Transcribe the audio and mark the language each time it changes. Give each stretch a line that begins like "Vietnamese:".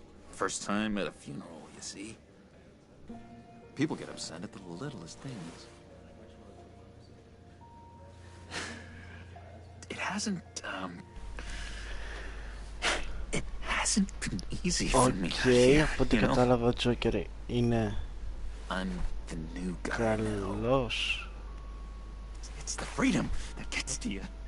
English: First time at a funeral, you see? People get upset at the littlest things. It hasn't been easy for me.
Greek: Okay, από ό,τι κατάλαβα ο Τζόκερ είναι καλός.
English: It's the freedom that gets to you.